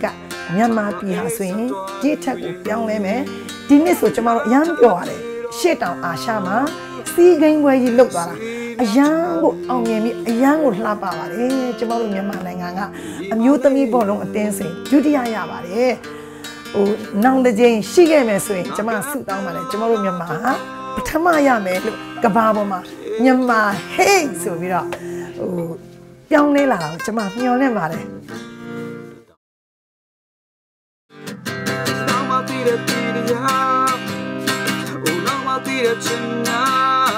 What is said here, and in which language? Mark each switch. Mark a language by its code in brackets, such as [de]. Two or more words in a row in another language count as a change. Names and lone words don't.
[my] တ်မြန်မာပြည်ဟာဆိုရင်ဒီထက်ကိုပြောင်းလဲမယ်ဒီနှစ်ဆိုကျမတို့အရန်ပြောရတယ်ရှေ့တောင်အာရှမှာစီးကိန်းပွဲကြီးလုပ်သွားတာအရန်ကိုအောင်မြင်ပြီးအရန်ကိုလှပပါတယ်ကျမတို့မြန်မာနိုင်ငံကအမျိုးသမီးဘောလုံးအသင်းစဉ်ဒုတိယရပါတယ်နောင်တစ်ချိန်ရှိခဲ့မယ်ဆိုရင်ကျမဆုတောင်းပါတယ်ကျမတို့မြန်မာဟာဖပထမရမယ်လို့ကဘာပေါ်မှာမြန်မာဟေးဆိုပြီးတော့ပြောင်းလဲလာတော့ကျွန်မမျှော်လင့်ပါတယ် [en] Now my feet are beating out. Oh, now my feet are